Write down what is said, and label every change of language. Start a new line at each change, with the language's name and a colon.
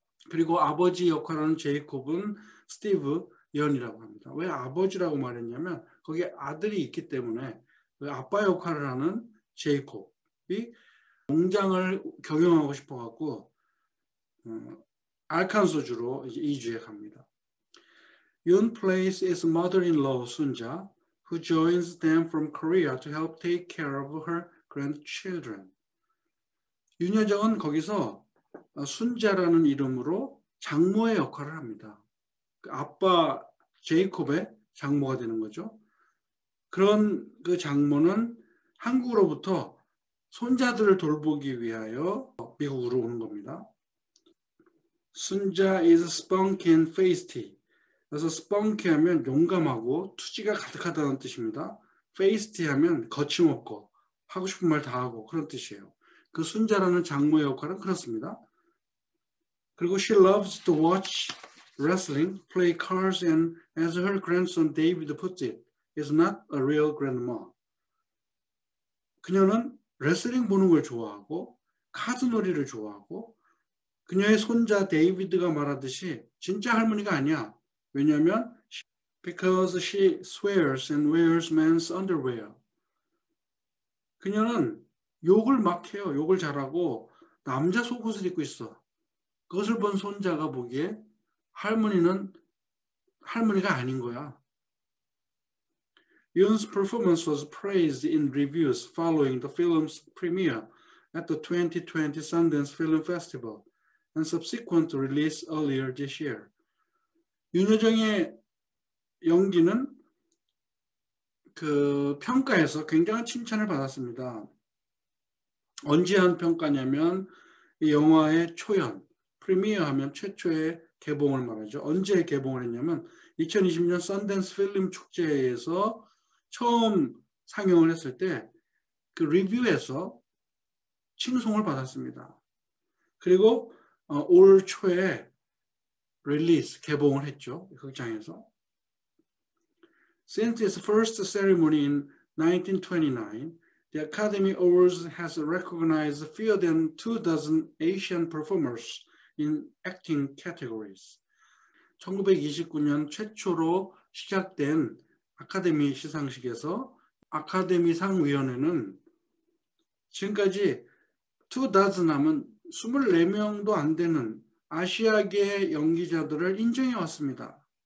Korean: 그리고 아버지 역할하는 제이콥은 스티브 연이라고 합니다. 왜 아버지라고 말했냐면 거기에 아들이 있기 때문에 그 아빠 역할을 하는 제이콥이 농장을 경영하고 싶어 갖고 알칸소주로 이주해 갑니다.
English: Yoon plays his mother-in-law Sunja, who joins them from Korea to help take care of her grandchildren.
Korean: 윤여정은 거기서 순자라는 이름으로 장모의 역할을 합니다. 아빠 제이콥의 장모가 되는 거죠. 그런 그 장모는 한국으로부터 손자들을 돌보기 위하여 미국으로 오는 겁니다.
English: 순자 is spunky and feisty.
Korean: 그래서 spunky 하면 용감하고 투지가 가득하다는 뜻입니다. feisty 하면 거침없고 하고 싶은 말 다 하고 그런 뜻이에요. 그 순자라는 장모의 역할은 그렇습니다. 그리고
English: she loves to watch wrestling, play cards, and as her grandson David puts it, is not a real grandma.
Korean: 그녀는 레슬링 보는 걸 좋아하고 카드놀이를 좋아하고 그녀의 손자 데이비드가 말하듯이 진짜 할머니가 아니야. 왜냐하면
English: because she swears and wears men's underwear.
Korean: 그녀는 욕을 막 해요. 욕을 잘하고 남자 속옷을 입고 있어. 그것을 본 손자가 보기에 할머니는 할머니가 아닌 거야.
English: Yoon's performance was praised in reviews following the film's premiere at the 2020 Sundance Film Festival and subsequent release earlier this year.
Korean: 윤여정의 연기는 그 평가에서 굉장한 칭찬을 받았습니다. 언제 한 평가냐면 이 영화의 초연, 프리미어 하면 최초의 개봉을 말하죠. 언제 개봉을 했냐면 2020년 썬댄스 필름 축제에서 처음 상영을 했을 때 그 리뷰에서 칭송을 받았습니다. 그리고 올 초에 릴리스, 개봉을 했죠. 극장에서.
English: Since its first ceremony in 1929, the Academy Awards has recognized fewer than 24 Asian performers in acting categories.
Korean: 1929년 최초로 시작된 아카데미 시상식에서 아카데미 상위원회는 지금까지 24 하면 24명도 안 되는 아시아계 연기자들을 인정해 왔습니다.